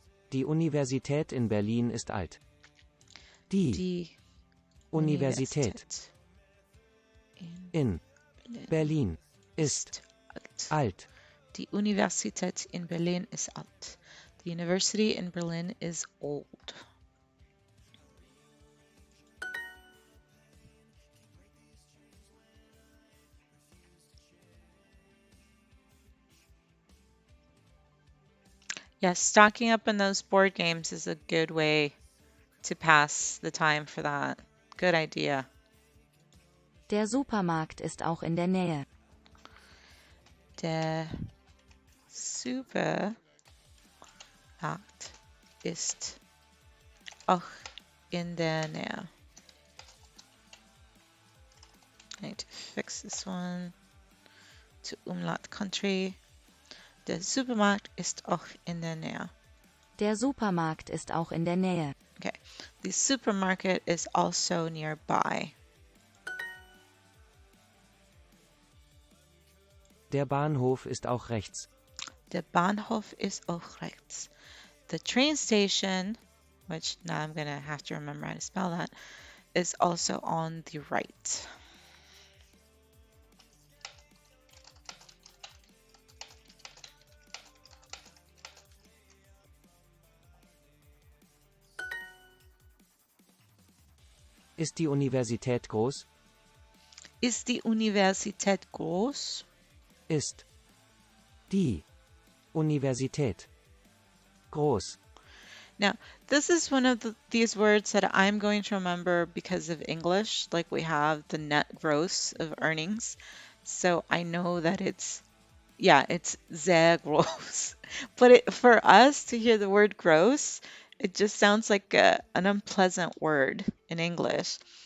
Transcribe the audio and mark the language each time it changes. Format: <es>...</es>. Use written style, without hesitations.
<de>Die Universität in Berlin ist alt. Die Die Universität in Berlin ist alt. Die Universität in Berlin ist alt.</de> <en>The university in Berlin is old. Yes, stocking up on those board games is a good way to pass the time for that. Good idea.</en> <de>Der Supermarkt ist auch in der Nähe. Der Supermarkt ist auch in der Nähe.</de> <en>I need to fix this one to Umlaut Country.</en> <de>Der Supermarkt ist auch in der Nähe. Der Supermarkt ist auch in der Nähe.</de> <en>Okay. The supermarket is also nearby.</en> <de>Der Bahnhof ist auch rechts. Der Bahnhof ist auch rechts.</de> <en>The train station, which now I'm going to have to remember how to spell that, is also on the right.</en> <de>Ist die Universität groß? Ist die Universität groß? Ist die Universität groß?</de> <en>Now, this is one of these words that I'm going to remember because of English, like we have the net gross of earnings. So I know that it's sehr gross. But for us to hear the word gross, it just sounds like an unpleasant word in English.</en>